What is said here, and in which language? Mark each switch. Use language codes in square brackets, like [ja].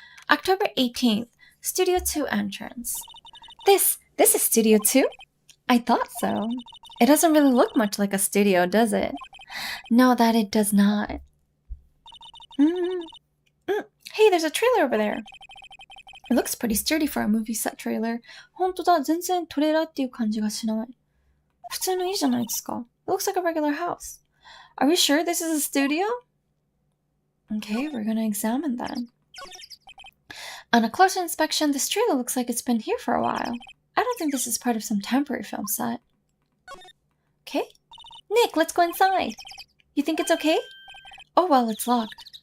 [en] October 18th. Studio 2 entrance. This is Studio 2? I thought so. It doesn't really look much like a studio, does it? No, that it does not. Hey, there's a trailer over there. It looks pretty sturdy for a movie set trailer. [ja] 本当だ、全然トレーラーっていう感じがしない。普通のいいじゃないですか。 [en] It looks like a regular house. Are we sure this is a studio? Okay, we're gonna examine that. On a closer inspection, this trailer looks like it's been here for a while. I don't think this is part of some temporary film set. Okay. Nick, let's go inside. You think it's okay? Oh, well, it's locked.